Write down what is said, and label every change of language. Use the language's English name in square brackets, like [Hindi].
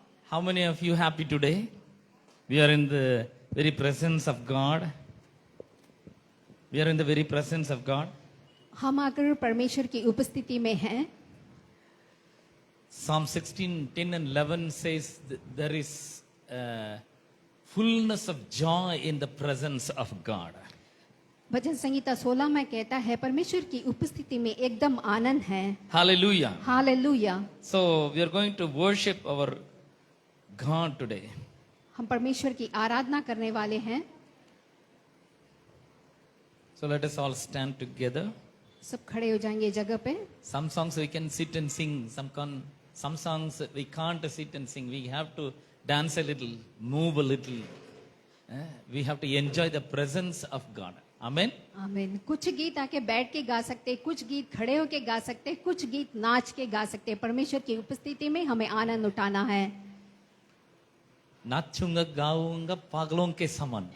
[English] How many of you happy today? We are in the very presence of God. We are in the very presence of God. [Hindi] हम आकर परमेश्वर की उपस्थिति में हैं। [English] Psalm 16, 10 and 11 says there is fullness of joy in the presence of God. [Hindi] भजन संगीता 16 में कहता है परमेश्वर की उपस्थिति में एकदम आनंद है। [English] Hallelujah. [Hindi] Hallelujah. [English] So we are going to worship our God today. [Hindi] हम परमेश्वर की आराधना करने वाले हैं। [English] So let us all stand together. [Hindi] सब खड़े हो जाएंगे जगह पे। [English] Some songs we can sit and sing. Some songs we can't sit and sing. We have to dance a little, move a little. We have to enjoy the presence of God. Amen. [Hindi] आमीन। कुछ गीत आके बैठ के गा सकते, कुछ गीत खड़े होके गा सकते, कुछ गीत नाच के गा सकते। परमेश्वर की उपस्थिति में हमें आनंद उठाना है। नाचूंगा गाऊंगा पागलों के समान।